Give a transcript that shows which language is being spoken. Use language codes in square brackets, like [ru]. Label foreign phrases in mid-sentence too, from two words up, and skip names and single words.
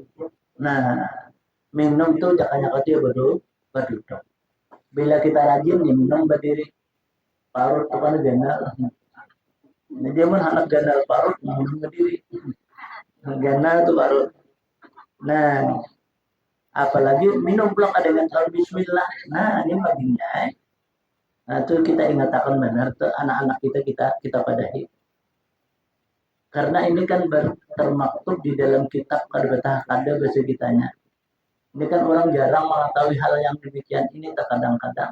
[bjn] Nah, minum tuh jangan kau dia berduduk. Bila kita rajin nih minum berdiri, parut tuh kan ganal. Nah, dia pun anak ganal parut minum berdiri. Ganal tuh parut. Nah, apalagi minum pulang ada dengan kalau bismillah. Nah, ini baginya. Nah, itu kita ingatkan benar tuh anak-anak kita padahi. Karena ini kan termaktub di dalam kitab kada bahasa kitanya. [id] Ini kan orang jarang mengetahui hal yang demikian ini terkadang-kadang.